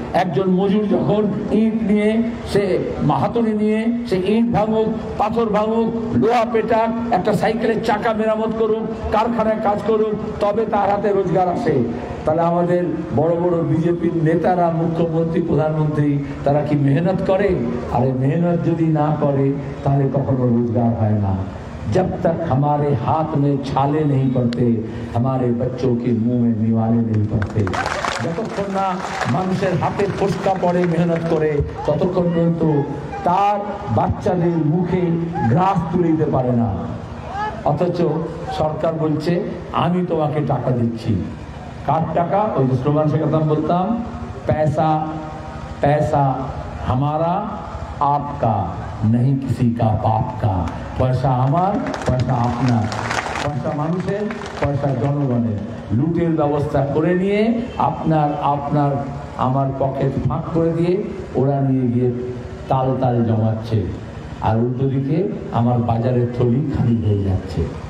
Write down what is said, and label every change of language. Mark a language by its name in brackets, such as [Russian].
[Bangla] একজন মজুর যখন ইট নিয়ে, সে হাতুড়ি নিয়ে সে ইট ভাঙুক, পাথর ভাঙুক, লোহা পেটাক, একটা সাইকেলের চাকা মেরামত করুক, কারখানায় কাজ করুক, তবে তার হাতে রোজগার আসে। তাহলে আমাদের বড় বড় বিজেপির নেতারা, মুখ্যমন্ত্রী, প্রধানমন্ত্রী, তারা কি মেহনত করে? আরে মেহনত যদি না করে তাহলে কখনো রোজগার হয় না। [Hindi] जब तक हमारे हाथ में छाले नहीं पड़ते, हमारे बच्चों के मुंह में निवाले नहीं पड़ते। [Bangla] যতক্ষণ না মানুষের হাতে ফোসকা পড়ে মেহনত করে, ততক্ষণ পর্যন্ত তার বাচ্চাদের মুখে গ্রাস তুলে দিতে পারে না। অথচ সরকার বলছে আমি তোমাকে টাকা দিচ্ছি। কার টাকা? ওই যে স্লোগান শেখাতাম, বলতাম [Hindi] पैसा पैसा हमारा आपका नहीं किसी का बाप का। [Bangla] পয়সা আমার, পয়সা আপনার, পয়সা মানুষের, পয়সা জনগণের। লুটের ব্যবস্থা করে নিয়ে আপনার আপনার আমার পকেট ফাঁক করে দিয়ে ওরা নিয়ে গিয়ে তাল তাল জমাচ্ছে, আর উল্টো দিকে আমার বাজারের থলি খালি হয়ে যাচ্ছে।